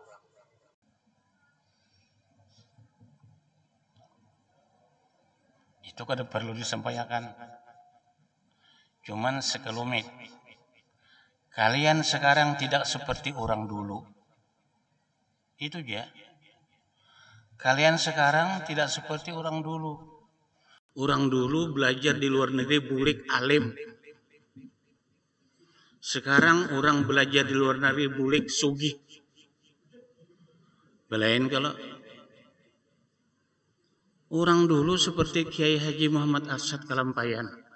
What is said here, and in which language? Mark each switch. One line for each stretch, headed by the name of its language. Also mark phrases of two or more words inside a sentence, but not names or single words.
Banjar: Itu kada perlu disampaikan.
Indonesian: Cuman sekelumit. Kalian sekarang tidak seperti orang dulu. Itu aja. Kalian sekarang tidak seperti orang dulu.
Banjar: Orang dulu belajar di luar negeri bulik alim. Sekarang orang belajar di luar negeri bulik sugih. Belain kalau orang dulu seperti Kiai Haji Muhammad Arsyad Kalampayan.